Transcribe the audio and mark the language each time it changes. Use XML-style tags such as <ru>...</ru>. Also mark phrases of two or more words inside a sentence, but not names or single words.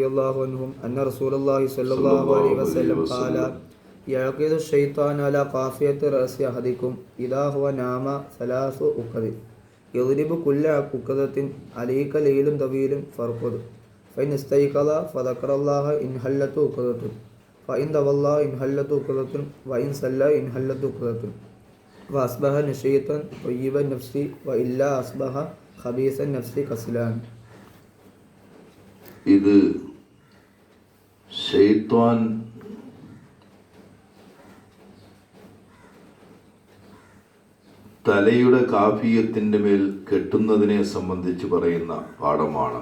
<ar>الله عنهم أن رسول الله صلى الله عليه وسلم قال: يعقد الشيطان على قافية رأس أحدكم إذا هو نام 3 عقد يضرب كل عقدة عليك ليل طويل فارقد فإن استيقظ فذكر الله إن حلت عقدة فإن تولى إن حلت عقدة وإن صلى إن حلت عقدة وأصبح نشيطا طيب النفس وإلا أصبح خبيث النفس كسلان.</ar> <ml>ഇത് ശൈത്വാൻ തലയുടെ കാഫിയത്തിൻ്റെ മേൽ കെട്ടുന്നതിനെ സംബന്ധിച്ച് പറയുന്ന പാഠമാണ്.</ml>